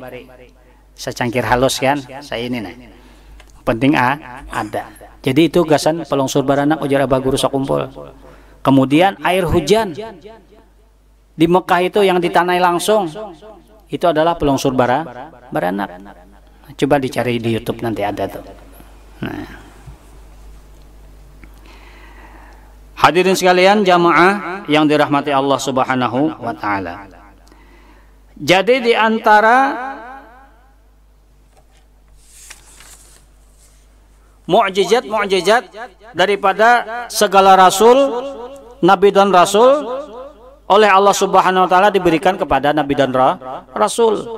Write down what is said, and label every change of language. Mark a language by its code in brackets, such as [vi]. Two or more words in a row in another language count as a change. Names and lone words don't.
[id] Secangkir halus kan, saya ini nah. Penting ada. [bjn] Jadi itu gasan pelongsor baranak ujar Abah Guru Sakumpul. Kemudian air hujan di Mekah itu yang ditanai langsung itu adalah pelongsor baranak. [id] Coba dicari di YouTube nanti ada tuh. Nah. Hadirin sekalian jamaah yang dirahmati Allah [ar] سبحانه وتعالى. [id] Jadi di antara mukjizat daripada segala rasul, nabi dan rasul oleh Allah [ar] سبحانه وتعالى [id] diberikan kepada nabi dan rasul.